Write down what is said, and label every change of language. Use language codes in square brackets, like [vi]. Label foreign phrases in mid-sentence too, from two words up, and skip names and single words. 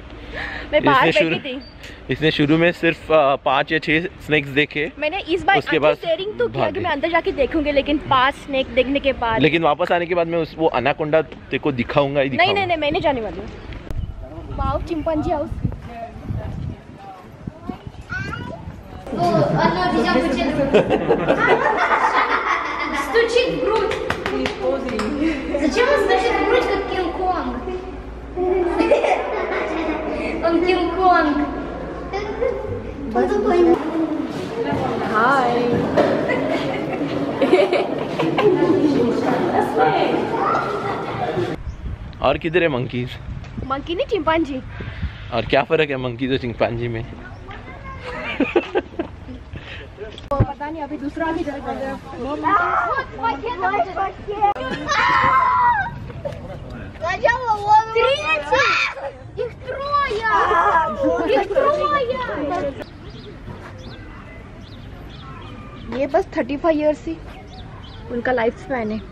[hi] मैं बाहर बैठी थी। इसने शुरू में सिर्फ 5 या 6 स्नेक्स देखे। मैंने इस बार उसके बाद शेयरिंग तो किया कि मैं अंदर जाके देखूंगी, लेकिन 5 स्नेक देखने के बाद, लेकिन वापस आने के बाद मैं वो एनाकोंडा तेरे को दिखाऊंगा ही दिखाऊंगा। नहीं, मैं नहीं जाने वाली हूँ। [en] wow, chimpanzee house. [ru] Стучит в грудь. Зачем он стучит в грудь, как Кинг-Конг? Он Кинг-Конг. Он такой... [hi] हाय। और किधर है मंकीज? मंकी नहीं, चिंपांजी। और क्या फर्क है मंकीज और चिंपांजी में? पता नहीं, अभी दूसरा भी ये बस 35 इयर्स ही उनका [en] life span [hi] है।